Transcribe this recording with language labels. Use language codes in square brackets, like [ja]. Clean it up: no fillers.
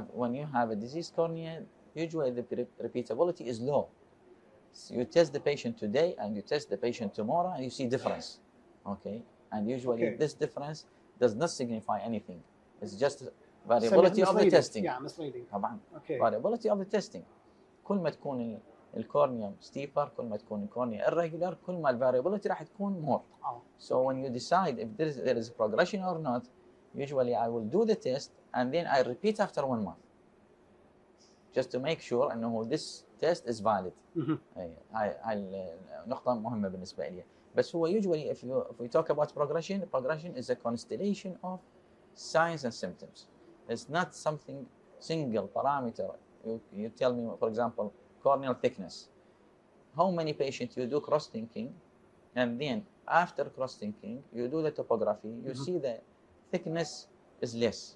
[en] When you have a diseased cornea, usually the repeatability is low. So you test the patient today and you test the patient tomorrow, and you see difference. Okay, and usually this difference does not signify anything. It's just variability of the testing. Yeah, misleading. [ar] طبعا. Okay. [en] Variability of the testing. [ar] كل ما تكون الكورنيا steeper, كل ما تكون الكورنيا irregular, كل ما variability راح تكون more. [en] So when you decide if there is progression or not, usually I will do the test and then I repeat after 1 month, just to make sure [ar] إنه [en] this test is valid. [ar] هاي نقطة مهمة بالنسبة لي. بس هو [en] usually if we talk about progression is a constellation of signs and symptoms. It's not something single parameter. You tell me, for example, corneal thickness. How many patients you do cross-linking, and then after cross-linking, you do the topography, you see the thickness is less.